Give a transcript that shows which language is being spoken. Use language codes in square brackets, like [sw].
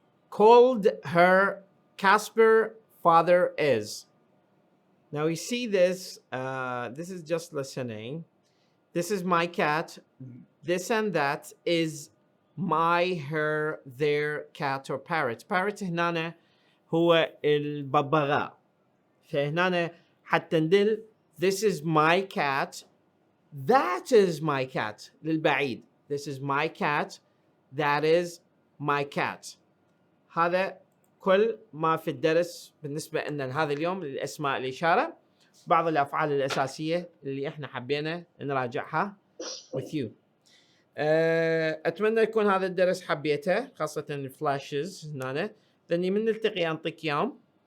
[en] called her Casper father is. now you see this this is just listening. this is my cat. this and that is my her their cat or parrot. [ar] parrot هنا هو الببغاء. فهنا حتى ندل [en] this is my cat that is my cat [ar] للبعيد. [en] this is my cat that is my cat. [ar] هذا كل ما في الدرس بالنسبة لنا هذا اليوم للأسماء الإشارة. بعض الأفعال الأساسية اللي إحنا حبينا نراجعها [en] with you. [ar] أتمنى يكون هذا الدرس حبيته، خاصة الفلاشز هنا. لأني من نلتقي أنطيك يوم